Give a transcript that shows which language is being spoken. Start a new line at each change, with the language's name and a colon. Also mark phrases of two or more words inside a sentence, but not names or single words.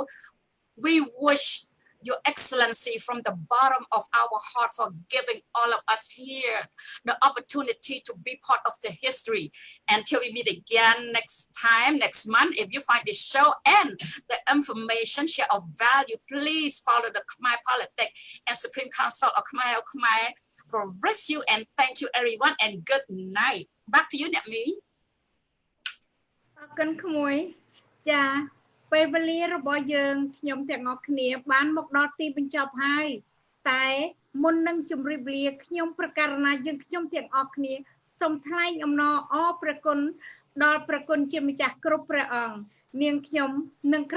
English: We wish Your Excellency from the bottom of our heart for giving all of us here the opportunity to be part of the history. Until we meet again next time, next month, if you find this show and the information share of value, please follow the Khmer Politics and Supreme Council of Khmer for rescue. And thank you everyone and good night. Back to you, Nami.
Khmer: ពេលវេលារបស់យើងខ្ញុំទាំងអស់គ្នាបានមកដល់ទីបញ្ចប់ហើយតែមុននឹងជម្រាបលាខ្ញុំប្រកាសណាយើងខ្ញុំទាំងអស់គ្នាសូមថ្លែងអំណរអរព្រះគុណដល់ព្រះគុណជាម្ចាស់គ្រប់ព្រះអង្គនាងខ្ញុំនិងក្រុ